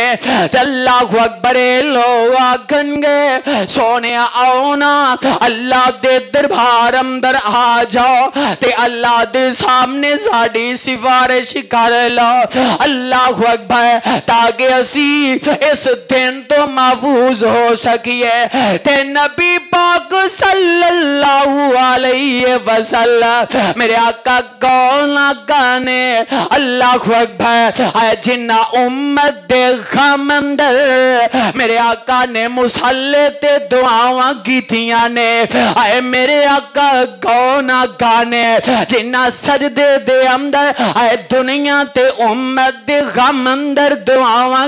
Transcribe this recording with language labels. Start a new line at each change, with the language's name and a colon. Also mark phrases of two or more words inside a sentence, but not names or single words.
Arabic: الله أكبر
Punjabi: ਲੋਕ ਆਖਣ ਗਏ ਸੋਹਣੇ ਆਓ ਨਾ ਅੱਲਾਹ ਦੇ ਦਰਬਾਰ ਅੰਦਰ ਆ ਜਾਓ ਤੇ ਅੱਲਾਹ ਦੇ ਸਾਹਮਣੇ ਸਾਡੀ ਸਿਫ਼ਾਰਿਸ਼ ਕਰ ਲੋ।
Arabic: الله أكبر
Punjabi: ਤਾਕਿ ਅਸੀ ਇਸ ਦਿਨ ਤੋ ਮਹਿਫ਼ੂਜ਼ ਹੋ ਸਕੀਏ ਤੇ ਨਬੀ ਪਾਕ
Arabic: صلى الله عليه وسلم
Punjabi: ਮੇਰੇ ਆਕਾ ਕੌਣ ਆਕਾ ਨੇ
Arabic: الله أكبر
Punjabi: ਜਿਨ੍ਹਾਂ ਉੱਮਤ ਦੇ ਗ਼ਮ ਅੰਦਰ ਮੇਰੇ ਆਕਾ ਨੇ ਮੁਸੱਲੇ ਤੇ ਦੁਆਵਾਂ ਕੀਤੀਆਂ ਨੇ ਆਏ ਮੇਰੇ ਆਕਾ ਕੌਣ ਆਕਾ ਨੇ ਜਿਨ੍ਹਾਂ ਸਜਦੇ ਦੇ ਅੰਦਰ ਆਏ ਦੁਨੀਆ ਤੇ ਉੱਮਤ ਦੇ ਗ਼ਮ ਅੰਦਰ ਦੁਆਵਾਂ